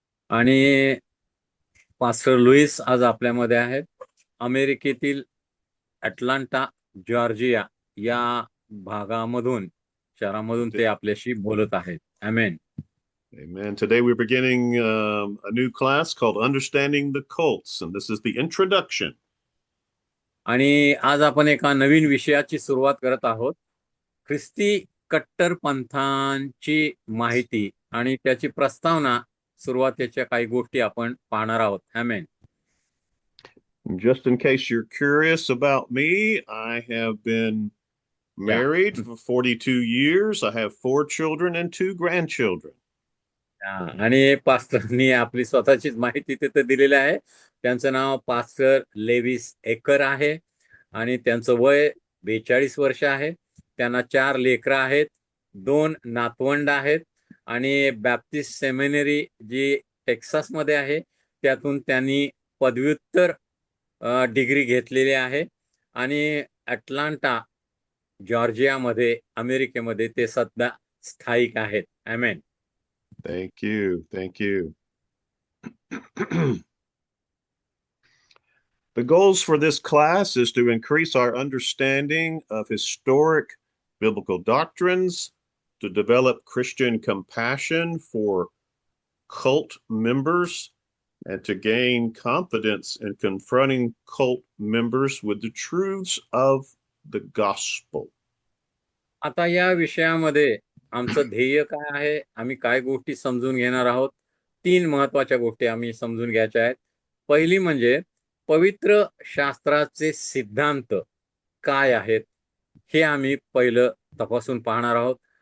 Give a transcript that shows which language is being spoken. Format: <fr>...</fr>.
<mr>आणि pastor Lewis आज आपल्यामध्ये आहेत. अमेरिकेतील अटलांटा, जॉर्जिया या भागामधून, शहरामधून ते आपल्याशी बोलत आहेत. आमेन.</mr> <en>Amen. Today we're beginning a new class called Understanding the Cults, and this is the introduction.</en> <mr>आणि आज आपण एका नवीन विषयाची सुरुवात करत आहोत. ख्रिस्ती कट्टरपंथांची माहिती आणि त्याची प्रस्तावना, सुरुवातीच्या काही गोष्टी आपण पाहणार आहोत. आमेन.</mr> <en>Just in case you're curious about me, I have been</en> <mr>या</mr> <en>married for 42 years. I have 4 children and 2 grandchildren.</en> <mr>आणि पास्टरनी आपली स्वतःचीच माहिती तिथे दिलेली आहे. त्यांचं नाव पास्टर लेविस एकर आहे आणि त्यांचं वय 42 वर्ष आहे. त्यांना 4 लेकरं आहेत, 2 नातवंड आहेत आणि बॅप्टिस्ट सेमिनरी जी टेक्सासमध्ये आहे त्यातून त्यांनी पदव्युत्तर डिग्री घेतलेली आहे आणि अटलांटा, जॉर्जियामध्ये, अमेरिकेमध्ये ते सध्या स्थायिक आहेत. आमेन.</mr> <en>Thank you. Thank you. The goals for this class is to increase our understanding of historic biblical doctrines, to develop Christian compassion for cult members, and to gain confidence in confronting cult members with the truths of the gospel.</en> <mr>आता या विषयामध्ये आमचं ध्येय काय आहे, आम्ही काय गोष्टी समजून घेणार आहोत. 3 महत्वाच्या गोष्टी आम्ही समजून घ्यायच्या आहेत. पहिली म्हणजे पवित्र शास्त्राचे सिद्धांत काय आहेत, हे आम्ही पहिलं तपासून पाहणार आहोत.</mr>